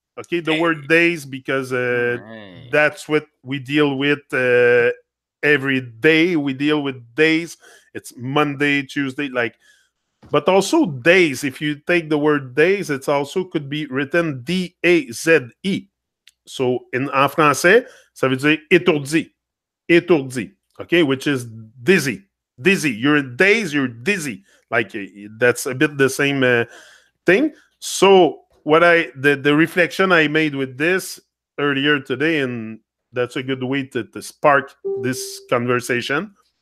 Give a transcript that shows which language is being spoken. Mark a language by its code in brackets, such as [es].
[en] Okay, the word days because All right. that's what we deal with every day. We deal with days. It's Monday, Tuesday, like, but also days. If you take the word days, it's also could be written D-A-Z-E. [fr] So en français, ça veut dire étourdi, étourdi. [en] Okay, which is dizzy, dizzy. You're days, you're dizzy. Like that's a bit the same thing. So what the reflection I made with this earlier today, and that's a good way to spark this conversation.